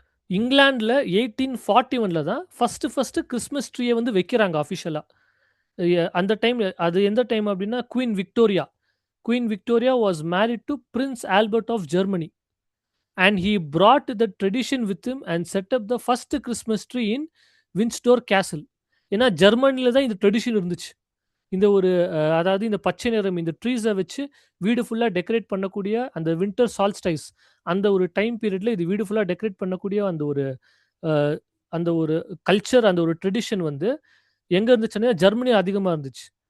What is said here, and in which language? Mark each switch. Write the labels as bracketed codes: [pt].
[ta] இங்கிலாந்துல 1841ல தான் first Christmas ட்ரீயை வந்து வைக்கிறாங்க அஃபிஷியலா. அந்த டைம் அது எந்த டைம் அப்படின்னா queen Victoria. [en] Queen Victoria was married to Prince Albert of Germany. And he brought the tradition with him and set up the first Christmas tree in Windsor Castle. [ta] ஏன்னா ஜெர்மனில தான் இந்த ட்ரெடிஷன் இருந்துச்சு. இந்த ஒரு அதாவது இந்த பச்சை நிறம் இந்த ட்ரீஸை வச்சு வீடு ஃபுல்லாக டெக்கரேட் பண்ணக்கூடிய அந்த வின்டர் சால்ஸ்டைஸ் அந்த ஒரு டைம் பீரியட்ல இது வீடு ஃபுல்லாக டெக்கரேட் பண்ணக்கூடிய அஹ், அந்த ஒரு கல்ச்சர் அந்த ஒரு ட்ரெடிஷன் வந்து எங்கே இருந்துச்சுன்னா ஜெர்மனி அதிகமாக இருந்துச்சு.